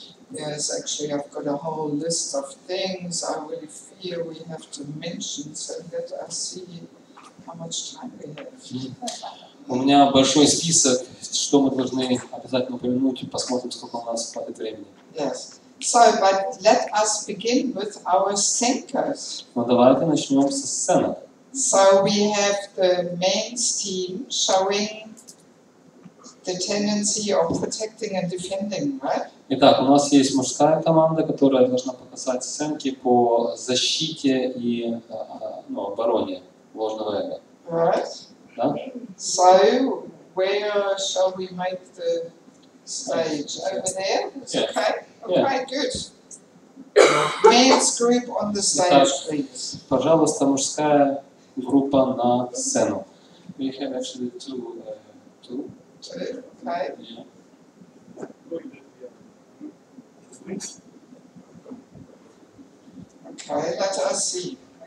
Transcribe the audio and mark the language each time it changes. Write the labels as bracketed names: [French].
[English] Yes, actually I've got a whole list of things I really feel we have to mention, so let us see how much time we have. [Russian] У меня большой список, что мы должны обязательно упомянуть, посмотрим, сколько у нас хватит времени. Yes. [English] So, but let us begin with our centers. [Russian] Но давайте начнем со сценок. [English] So we have the men's team showing the tendency of protecting and defending, right? [Russian] Итак, у нас есть мужская команда, которая должна показать сценки по защите и обороне ложного эго. [English] Right. [Russian] Да? [English] So, where shall we make the stage? Over there? It's Yeah. okay? Yeah. Okay, good. Men's group on the stage, please. [Russian] Пожалуйста, мужская группа на сцену. [English] We have actually two. Two, okay. Yeah. Okay, let us see.